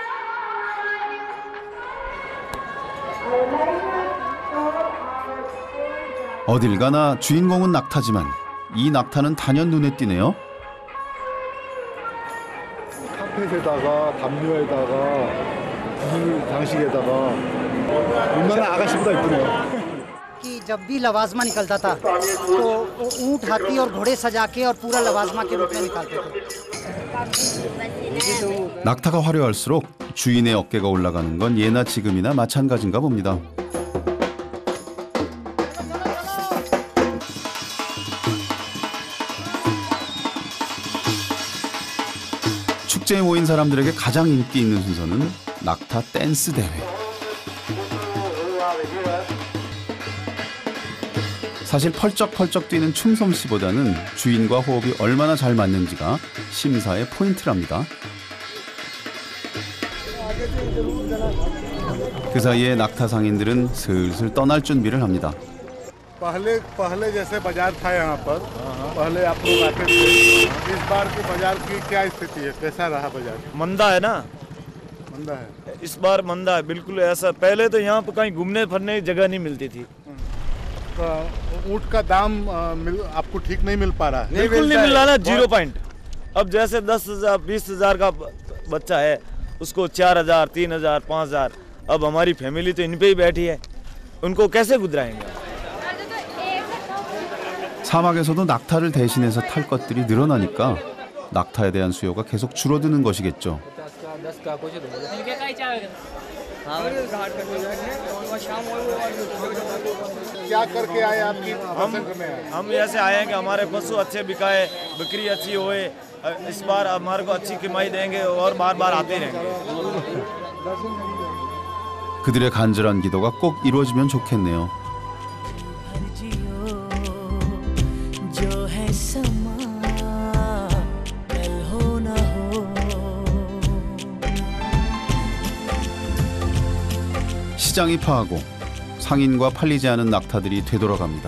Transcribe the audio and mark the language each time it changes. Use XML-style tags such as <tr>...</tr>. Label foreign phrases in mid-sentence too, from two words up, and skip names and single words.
<ko>어딜 가나 주인공은 낙타지만 이 낙타는 단연 눈에 띄네요. 카펫에다가 담요에다가 이 장식에다가 얼마나 아가씨보다 이쁘네요.</ko> <hi>कि जब भी लवाजमा निकलता था तो ऊंट, हाथी और घोड़े सजा के और पूरा लवाजमा के रूप में निकालते थे.</hi> <ko>낙타가 화려할수록 주인의 어깨가 올라가는 건 예나 지금이나 마찬가지인가 봅니다. 축제에 모인 사람들에게 가장 인기 있는 순서는 낙타 댄스 대회. 사실 펄쩍펄쩍 뛰는 춤솜씨보다는 주인과 호흡이 얼마나 잘 맞는지가 심사의 포인트랍니다. 그 사이에 낙타 상인들은 슬슬 떠날 준비를 합니다.</ko> <hi>पहले जैसे बाजार था यहाँ पर, पहले आप लोग आते थे, इस बार के बाजार की क्या स्थिति है, कैसा रहा बाजार? मंदा है ना, मंदा है इस बार मंदा है बिल्कुल. ऐसा पहले तो यहाँ पर कहीं घूमने फिरने की जगह नहीं मिलती थी, ऊँट का दाम आपको ठीक नहीं मिल पा रहा है? बिल्कुल नहीं मिल रहा ना, 0 पॉइंट। अब जैसे 10,000 20,000 का बच्चा है, उसको 4,000 3,000 5,000। अब हमारी फैमिली तो इन पे ही बैठी है, उनको कैसे गुजराएंगे?</hi> <ko>사막에서도 낙타를 대신해서 탈 것들이 늘어나니까 낙타에 대한 수요가 계속 줄어드는 것이겠죠.</ko> <hi>क्या करके आए आपकी हम ऐसे आए हैं कि हमारे पशु अच्छे बिकाए, बिक्री अच्छी होए, इस बार हमारे को अच्छी कमाई देंगे और बार बार आते रहेंगे।</hi> <ko>그들의 간절한 기도가 꼭 이루어지면 좋겠네요. 시장이 파하고 상인과 팔리지 않은 낙타들이 되돌아갑니다.</ko>